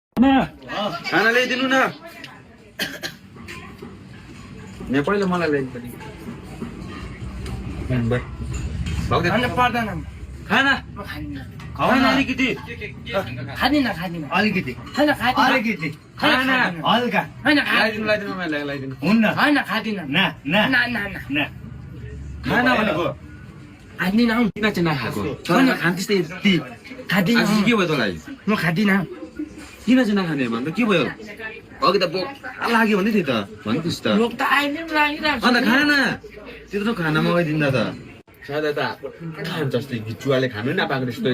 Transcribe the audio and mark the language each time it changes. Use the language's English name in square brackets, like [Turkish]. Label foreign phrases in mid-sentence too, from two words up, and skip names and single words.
[Nepali] खाना ल्याइदिनु न यहाँ पहिला मलाई ल्याइदिनु पर्दैन खाना म खादिनँ खाना अलिकति खादिनँ अलिकति होइन खादिनँ अलिकति खाना हल्का होइन ल्याइदिनु ल्याइदिनु मलाई ल्याइदिनु हुन्न होइन खादिनँ ना ना ना ना ना ना खाना भनेको खादिनँ हौ किन चाहिँ नखाएको छोरा खान त्यस्तै यति खादिनँ आज के भयो तँलाई म खादिनँ किन चाहिँ नखाने भन्दा के भयो अघि त बोक लाग्यो भन्दै थियो त भन्नुहोस् त लोक त अहिले पनि लागिरहेको अन्त खाना त्यत्रो खाना मगाइदिँदा त सादा त खान्छ जस्तै जुवाले खानु नि नपाएको जस्तै